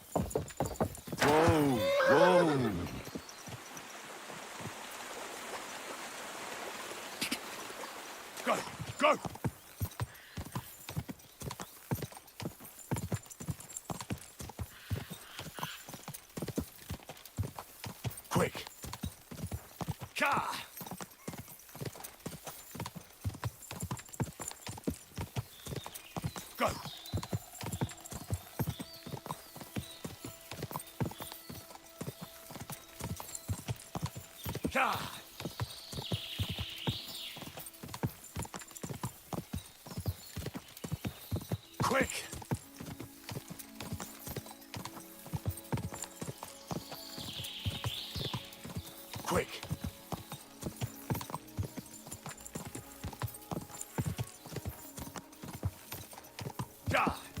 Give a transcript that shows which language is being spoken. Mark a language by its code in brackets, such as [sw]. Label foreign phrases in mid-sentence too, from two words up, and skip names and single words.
[en] Whoa, whoa. Go! Quick! Ka! Go! Ka! Quick! Quick! Ja!